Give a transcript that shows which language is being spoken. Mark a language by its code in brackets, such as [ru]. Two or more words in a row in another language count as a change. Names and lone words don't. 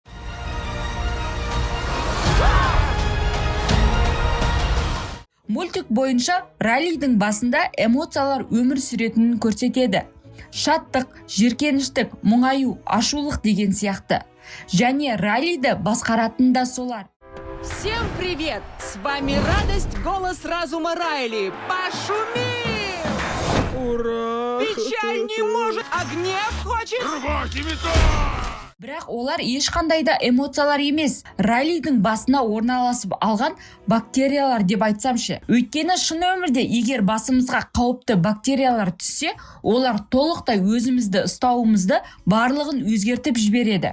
[kk] Мультик бойынша раллидің басында эмоциялар өмір сүретінін көрсетеді. Шаттық, жиіркеніштік, мұңаю, ашулық деген сияқты. Және раллиді басқаратын да солар. [ru] Всем привет! С вами радость, голос разума Райли. Пошумим! Ура! Печаль не может, а гнев хочет. [kk] Бірақ олар ешқандай да эмоциялар емес, Райлидің басына орналасып алған бактериялар деп айтсамшы. Өйткені шын өмірде егер басымызға қауіпті бактериялар түссе, олар толықтай өзімізді ұстауымызды барлығын өзгертіп жібереді.